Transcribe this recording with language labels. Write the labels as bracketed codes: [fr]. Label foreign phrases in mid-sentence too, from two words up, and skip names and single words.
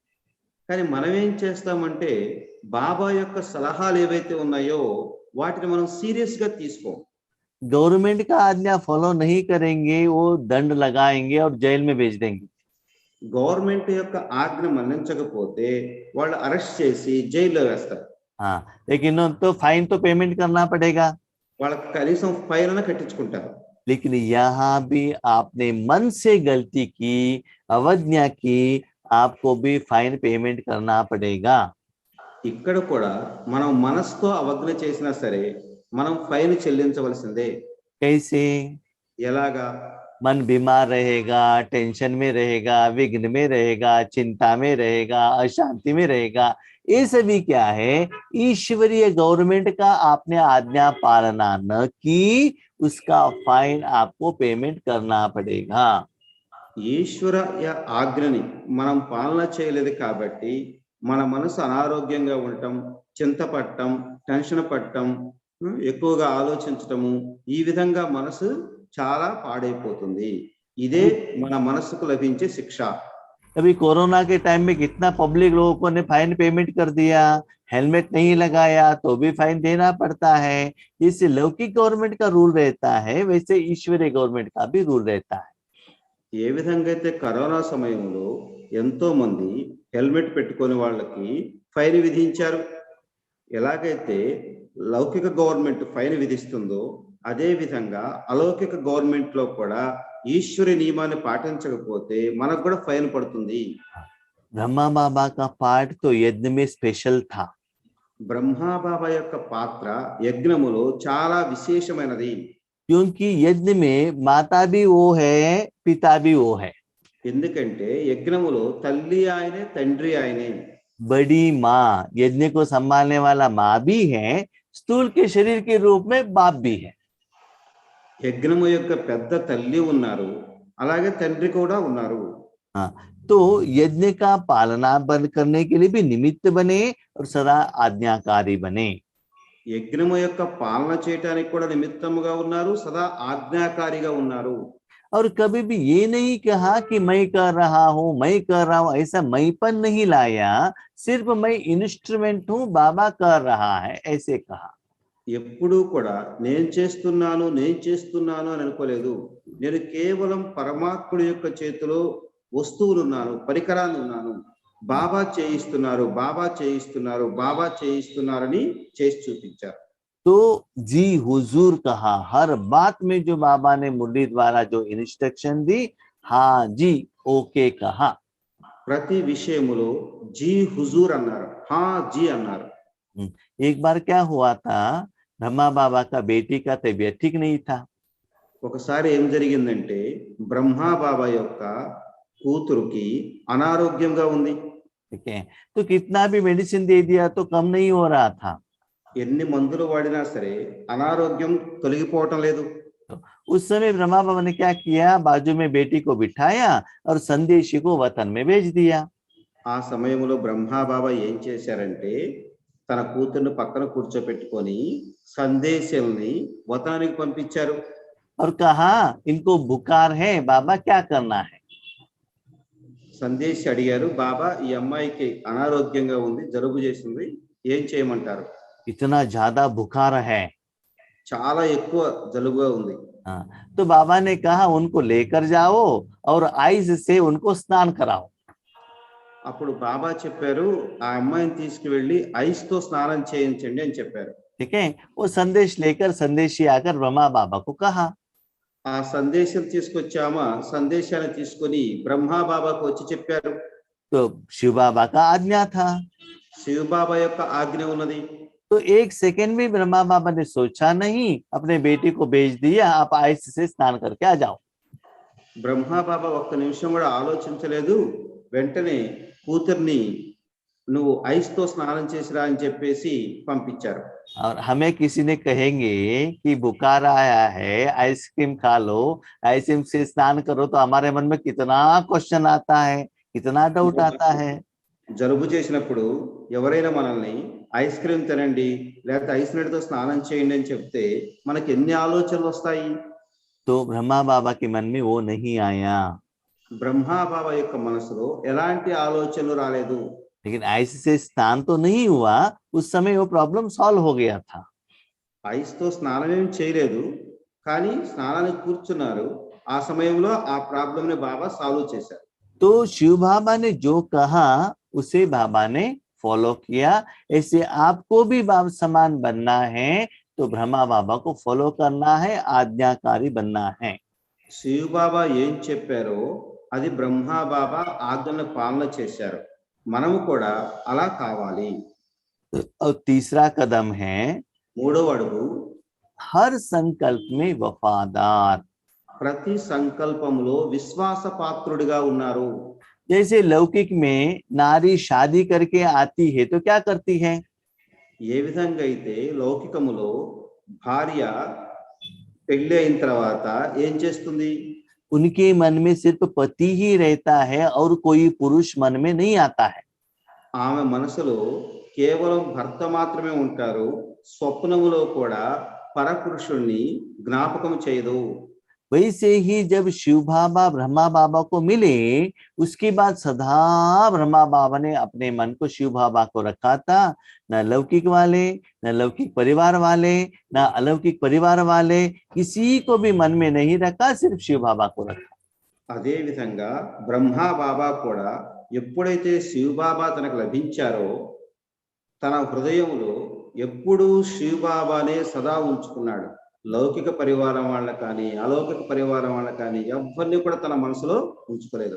[te] కానీ మనం ఏం చేస్తామంటే బాబా యొక్క సలహాలు ఏవైతే ఉన్నాయో వాటిని మనం సీరియస్ గా తీసుకోం. [hi] गवर्नमेंट का आज्ञा फॉलो नहीं करेंगे, वो दंड लगाएंगे और जेल में भेज देंगे। [te] గవర్నమెంట్ యొక్క ఆజ్ఞ మన్నించకపోతే వాళ్ళు అరెస్ట్ చేసి జైల్లో వేస్తారు. [hi] हाँ, लेकिन तो फाइन तो पेमेंट करना पड़ेगा। [te] వాళ్ళకి కనీసం ఫైన్ అయినా కట్టించుకుంటారు. [hi] लेकिन यहाँ भी आपने मन से गलती की, अवज्ञा की, आपको भी [en] fine payment [hi] करना पड़ेगा। [te] ఇక్కడ కూడా మనం మనసుతో అవజ్ఞ చేసినా సరే మనం ఫైన్ చెల్లించవలసిందే. [hi] कैसे? [te] ఎలాగా? [hi] मन बीमार रहेगा, टेंशन में रहेगा, विघ्न में रहेगा, चिंता में रहेगा, अशांति में रहेगा, ये सभी क्या है, ईश्वरीय गवर्नमेंट का आपने आज्ञा पालना न की, उसका फाइन आपको पेमेंट करना पड़ेगा। [te] ఈశ్వర ఆజ్ఞని మనం పాలన చేయలేదు కాబట్టి మన మనసు అనారోగ్యంగా ఉండటం, చింతపడటం, టెన్షన్ పడటం, ఎక్కువగా ఆలోచించటము, ఈ విధంగా మనసు చాలా పాడైపోతుంది. ఇదే మన మనసుకు లభించే శిక్ష. [hi] अभी कोरोना के टाइम में कितना पब्लिक लोगों ने [en] fine payment [hi] कर दिया, हेलमेट नहीं लगाया तो भी फाइन देना पड़ता है। जैसे लौकिक गवर्नमेंट का रूल रहता है वैसे ईश्वरीय गवर्नमेंट का भी रूल रहता है। [te] ఏ విధంగా అయితే కరోనా సమయంలో ఎంతో మంది హెల్మెట్ పెట్టుకొని వాళ్ళకి ఫైన్ విధించారు, ఎలాగైతే లౌకిక గవర్నమెంట్ ఫైన్ విధిస్తుందో అదే విధంగా అలౌకిక గవర్నమెంట్ లో కూడా ఈశ్వరి నియమాన్ని పాటించకపోతే మనకు కూడా ఫైన్ పడుతుంది. [hi] ब्रह्मा बाबा का पार्ट तो यज्ञ में स्पेशल था, [te] బ్రహ్మా బాబా యొక్క పాత్ర యజ్ఞములో చాలా విశేషమైనది. [hi] क्योंकि यज्ञ में माता भी वो है, पिता भी वो है. [te] ఎందుకంటే యజ్ఞములో తల్లి ఆయనే, తండ్రి ఆయనే. [hi] बड़ी माँ, यज्ञ को संभालने वाला माँ भी है, स्थूल के शरीर के रूप में बाप भी है. [te] యజ్ఞము యొక్క పెద్ద తల్లి ఉన్నారు, అలాగే తండ్రి కూడా ఉన్నారు. [hi] हाँ, तो यज्ञ का पालना बंद करने के लिए भी निमित्त बने और सदा आज्ञाकारी बने. [te] యజ్ఞము యొక్క పాలన చేయటానికి కూడా నిమిత్తముగా ఉన్నారు, సదా ఆజ్ఞాకారిగా ఉన్నారు. [hi] और कभी भी ये नहीं कहा कि मैं कर रहा हूँ, मैं कर रहा हूँ, ऐसा मैंपन नहीं लाया, सिर्फ मैं इंस्ट्रूमेंट हूँ, बाबा कर रहा है, ऐसे कहा. [te] ఎప్పుడూ కూడా నేను చేస్తున్నాను అని అనుకోలేదు. నేను కేవలం పరమాత్ముడి యొక్క చేతిలో వస్తువులున్నాను, పరికరాలు ఉన్నాను. బాబా చేయిస్తున్నారని చేసి చూపించారు. [hi] तो जी हुजूर कहा, हर बात में जो बाबा ने मुरली द्वारा जो इंस्ट्रक्शन दी, हाँ जी ओके कहा. [te] ప్రతి విషయములో [hi] जी हुज़ूर [te] అన్నారు, [hi] हाँ जी [te] అన్నారు. [hi] एक बार क्या हुआ था, ब्रह्मा बाबा का बेटी का तबीयत ठीक नहीं था. [te] ఒకసారి ఏం జరిగిందంటే బ్రహ్మా బాబా యొక్క కూతురుకి అనారోగ్యంగా ఉంది. [hi] ठीक है, तो कितना भी मेडिसिन दे दिया तो कम नहीं हो रहा था. [te] ఎన్ని మందులు వాడినా సరే అనారోగ్యం తొలగిపోవటం లేదు. [hi] उस समय ब्रह्मा बाबा ने क्या किया, बाजू में बेटी को बिठाया और संदेशी को वतन में भेज दिया. [te] ఆ సమయంలో బ్రహ్మా బాబా ఏం చేశారంటే తన కూతుర్ని పక్కన కూర్చోపెట్టుకొని సందేశాల్ని వతానికి పంపించారు. [hi] और कहा इनको बुखार है, बाबा क्या करना है. [te] సందేశ్ అడిగారు, బాబా ఈ అమ్మాయికి అనారోగ్యంగా ఉంది, జలుబు చేసింది, ఏం చేయమంటారు? [hi] इतना ज्यादा बुखार है. [te] చాలా ఎక్కువ జలుబుగా ఉంది. [hi] हाँ, तो बाबा ने कहा उनको लेकर जाओ और आइस से उनको स्नान कराओ. [te] అప్పుడు బాబా చెప్పారు, ఆ అమ్మాయిని తీసుకువెళ్ళి ఐస్ తో స్నానం చేయించండి అని చెప్పారు. [hi] ठीक है, वो संदेश लेकर संदेशी आकर ब्रह्मा बाबा को कहा. [te] ఆ సందేశం తీసుకొచ్చామా, సందేశాన్ని తీసుకొని బ్రహ్మా బాబాకు వచ్చి చెప్పారు. [hi] तो शिव बाबा का आज्ञा था. [te] శివ బాబా యొక్క ఆజ్ఞ ఉన్నది. [hi] तो एक सेकंड भी ब्रह्मा बाबा ने सोचा नहीं, अपने बेटी को भेज दिया, आप आइस से स्नान करके आ जाओ. [te] బ్రహ్మా బాబా ఒక్క నిమిషం కూడా ఆలోచించలేదు, వెంటనే కూతుర్ని నువ్వు ఐస్ తో స్నానం చేసిరా అని చెప్పేసి పంపించారు. [hi] और हमें किसी ने कहेंगे कि बुखार आया है, आइसक्रीम खा लो, आइसक्रीम से स्नान करो, तो हमारे मन में कितना क्वेश्चन आता है, कितना डाउट आता है. [te] జలుబు చేసినప్పుడు ఎవరైనా మనల్ని [en] ice cream [te] తినండి లేకపోతే ఐస్ నీటితో స్నానం చేయండి అని చెప్తే మనకి ఎన్ని ఆలోచనలు వస్తాయి. [hi] तो ब्रह्मा बाबा के मन में वो नहीं आया. [te] బ్రహ్మా బాబా యొక్క మనసులో ఎలాంటి ఆలోచనలు రాలేదు. [hi] लेकिन आइस से स्नान तो नहीं हुआ, उस समय वो [en] problem solve [hi] हो गया था. [te] ఐస్ తో స్నానం ఏం చేయలేదు, కానీ స్నానానికి కూర్చున్నారు. ఆ సమయంలో ఆ ప్రాబ్లం ని బాబా సాల్వ్ చేశారు. [hi] तो शिव बाबा ने जो कहा उसे बाबा ने फॉलो किया. ऐसे आपको भी बाबा समान बनना है तो ब्रह्मा बाबा को फॉलो करना है, आज्ञाकारी बनना है. [te] శివ బాబా ఏం చెప్పారో అది బ్రహ్మా బాబా ఆజ్ఞను పాలన చేశారు. మనము కూడా అలా కావాలి. [hi] और तीसरा कदम है, [te] మూడవ అడుగు [hi] हर संकल्प में वफादार. [te] ప్రతి సంకల్పంలో విశ్వాస పాత్రుడిగా ఉన్నారు. [hi] जैसे लौकिक में नारी शादी करके आती है तो क्या करती है, [te] ఏ విధంగా అయితే లౌకికములో భార్య పెళ్లి అయిన తర్వాత ఏం చేస్తుంది? [hi] उनके मन में सिर्फ पति ही रहता है और कोई पुरुष मन में नहीं आता है. [te] ఆమె మనసులో కేవలం భర్త మాత్రమే ఉంటారు, స్వప్నములో కూడా పరపురుషుణ్ణి జ్ఞాపకం చేయదు. [hi] वैसे ही जब शिव बाबा ब्रह्मा बाबा को मिले, उसके बाद सदा ब्रह्मा बाबा ने अपने मन को शिव बाबा को रखा था. न लौकिक वाले, न लौकिक परिवार वाले, न अलौकिक परिवार वाले, किसी को भी मन में नहीं रखा, सिर्फ शिव बाबा को रखा. [te] అదే విధంగా బ్రహ్మా బాబా కూడా ఎప్పుడైతే శివబాబా తనకు లభించారో తన హృదయంలో ఎప్పుడూ శివబాబానే సదా ఉంచుకున్నాడు. లౌకిక పరివారం వాళ్ళ కానీ అలౌకిక పరివారం వాళ్ళ కానీ ఎవరిని కూడా తన మనసులో ఉంచుకోలేదు.